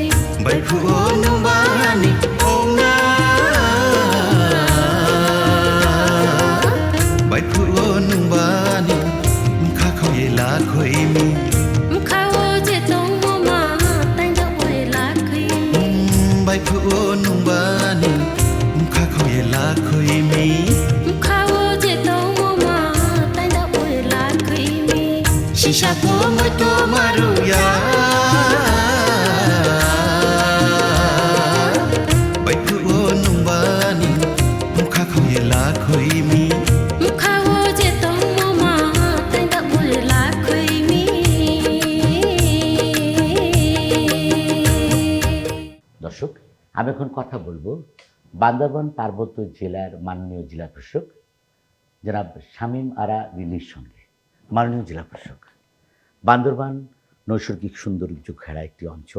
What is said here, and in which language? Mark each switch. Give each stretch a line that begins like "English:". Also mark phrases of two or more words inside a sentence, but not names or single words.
Marma: Bai pu o nung ba ni ong na Bai pu o nung ba ni mukha khau ye la khoi mi mukha wo je to mama tai da ui la khui mi Bai pu o nung ba ni mukha khau ye la khoi mi mukha wo je to mama tai da ui la khui mi Shisha po moi to maru ya Bai pu o nung ba ni mukha khau ye la khoi mi mukha wo je to mama tai da ui la khui mi
Bangla: দর্শক, আমি এখন কথা বলবো বান্দরবান পার্বত্য জেলার মাননীয় জেলা প্রশাসক জনাব শামীম আরা রিলির সঙ্গে। মাননীয় জেলা প্রশাসক, বান্দরবান নৈসর্গিক সৌন্দর্য ঘেরা একটি অঞ্চল।